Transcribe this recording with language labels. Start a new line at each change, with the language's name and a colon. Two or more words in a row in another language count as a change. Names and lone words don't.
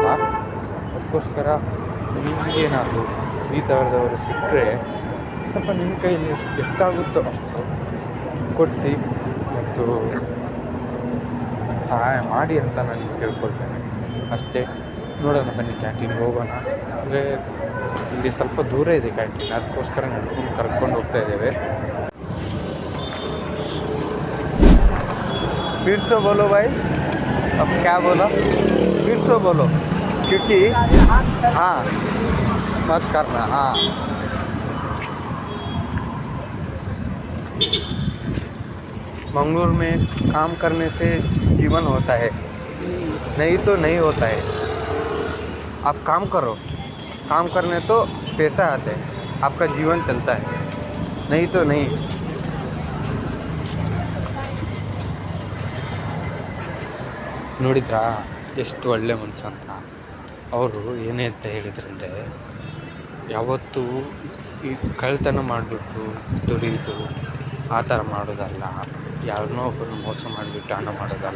Kannada: ಅದಕ್ಕೋಸ್ಕರ ನಿಮಗೇನಾದರೂ ಈ ಥರದವರು ಸಿಕ್ಕರೆ ಸ್ವಲ್ಪ ನಿಮ್ಮ ಕೈಯಲ್ಲಿ ಎಷ್ಟಾಗುತ್ತೋ ಅಷ್ಟು ಕೊಡಿಸಿ ಮತ್ತು ಸಹಾಯ ಮಾಡಿ ಅಂತ ನಾನು ಕೇಳ್ಕೊಳ್ತೇನೆ ಅಷ್ಟೇ. ನೋಡೋಣ ಬನ್ನಿ, ಕ್ಯಾಂಟೀನ್ಗೆ ಹೋಗೋಣ. ಅಂದರೆ ಇಲ್ಲಿ ಸ್ವಲ್ಪ ದೂರ ಇದೆ ಕ್ಯಾಂಟೀನ್, ಅದಕ್ಕೋಸ್ಕರ ನಡ್ಕೊಂಡು ಕರ್ಕೊಂಡು ಹೋಗ್ತಾ ಇದ್ದೇವೆ.
Hindi: फिर से बोलो भाई, अब क्या बोला? फिर से बोलो, क्योंकि हाँ मत करना। हाँ, मंगलूर में काम करने से जीवन होता है, नहीं तो नहीं होता है। आप काम करो, काम करने तो पैसा आते हैं, आपका जीवन चलता है, नहीं तो नहीं।
Kannada: ನೋಡಿದ್ರಾ ಎಷ್ಟು ಒಳ್ಳೆ ಮನುಷ್ಯ ಅಂತ. ಅವರು ಏನೇ ಅಂತ ಹೇಳಿದ್ರಂದರೆ, ಯಾವತ್ತೂ ಈ ಕಳ್ತನ ಮಾಡಿಬಿಟ್ಟು ದುಡಿದು ಆ ಥರ ಮಾಡೋದಲ್ಲ, ಯಾರನ್ನೋ ಒಬ್ಬರನ್ನ ಮೋಸ ಮಾಡಿಬಿಟ್ಟು ಹಣ ಮಾಡೋದಲ್ಲ.